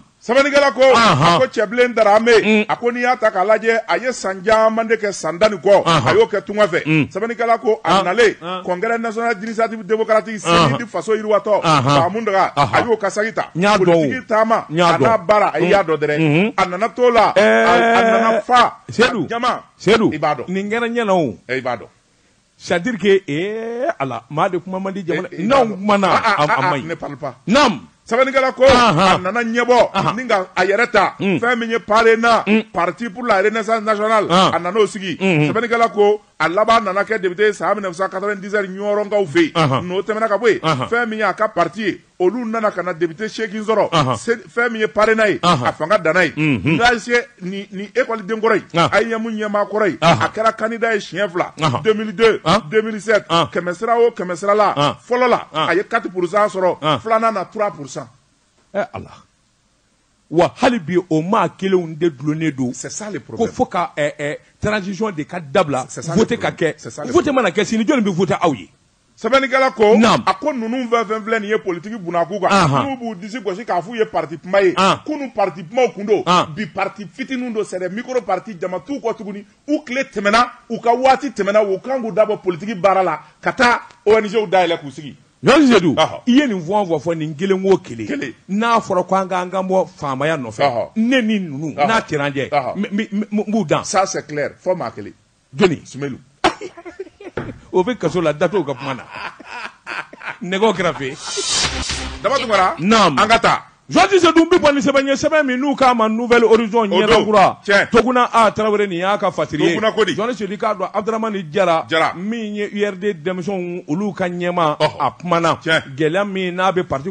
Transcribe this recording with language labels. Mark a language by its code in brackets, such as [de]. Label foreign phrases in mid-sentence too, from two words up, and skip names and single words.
[bm] Sabanikala ko a ko cɛbilen Darame a ko n'i y'a ta k'a lajɛ a ye san caman de kɛ san 10 kɔ a y'o kɛ tunga fɛ Sabanikala ko a nalen congrès national d'initiative démocratique CNID faso yiriwatɔ Mahamu Daga a y'o kasagi ta politique taama a n'a baara a y'a dɔn dɛrɛ a nana t'o la a nana fa jama Seydou i b'a dɔn nin kɛra ɲɛna o i b'a dɔn [fr] c'est-à-dire que [bm] ala maa de kuma man di jamana n'anw kumana a man ɲi [fr] ne parle pas [bm] naam Sabanikala ko a nana ɲɛbɔ ni ka a yɛrɛ ta fɛn min ye parena parti pour la renaissance nationale a nana o sigi Sabanikala ko a laban nana kɛ député san 1997 ɲɔrɔnkaw fɛ yen n'o tɛmɛna ka bɔ yen fɛn min ye a ka parti ye olu nana ka na député 8 sɔrɔ fɛn min ye parena ye a fanga danna ye n'a se ni école den kɔrɔ ye a ye ɲɛmu ɲɛmaa kɔrɔ ye a kɛra candidat ye siɲɛ 2 2002 2007 kɛmɛ sira o kɛmɛ sira la fɔlɔ la a ye 4% sɔrɔ filanan na 3%. ala wa hali bi o maa kelenw de dulonnen don [fr] c'est ça le problème [bm] ko fo ka transition de ka dabila vote ka kɛ vote mana kɛ sini jɔnni bɛ vote aw ye Sabanikala ko a ko ninnu fɛn filɛ nin ye politique bunakun kan n'u b'u disi gosi k'a f'u ye parti kuma ye kunu parti kumaw kun don bi parti fitininw don [fr] c'est des micro parti [bm] jama t'u kɔ tuguni u tile tɛmɛna u ka waati tɛmɛna u kan k'u dabɔ politique baara la ka taa ONGw dayɛlɛ k'u sigi Yɔrɔ Seydou i ye nin fɔ nin kelen o kelen n'a fɔra ko an k'an bɔ faamaya nɔfɛ ne ni ninnu n'a tɛra an jɛ n b'u dan [fr] ça c'est clair [bm] fɔ maa kelen jɔnni Sumelu o bɛ kaso la datow ka kuma na nɛgɛw kɛrɛfɛ Daba Tunkara naam an ka taa Joati Seydou bi bɔ ni sɛbɛn ye sɛbɛn min n'u k'a ma nouvelle horizon ɲɛdɔnkura Toguna A Tarawele nin y'a ka fasiri ye Joati Seydou k'a dɔn Abdramani Jara min ye URD denmisɛnw olu ka ɲɛma a kumana gɛlɛya min n'a bɛ parti